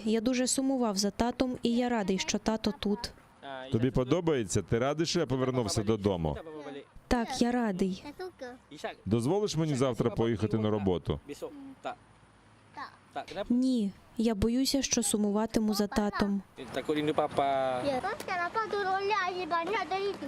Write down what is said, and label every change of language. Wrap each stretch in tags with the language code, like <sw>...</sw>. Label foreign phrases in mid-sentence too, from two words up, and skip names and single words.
<uk>Я дуже сумував за татом, і я радий, що тато тут. Тобі подобається? Ти радий, що я повернувся додому? Так, я радий. Дозволиш мені завтра поїхати на роботу? Ні, я боюся, що сумуватиму за татом.</uk> <id>Takut rindu papa. Ya, kenapa turunnya aja banyak dari itu?</id>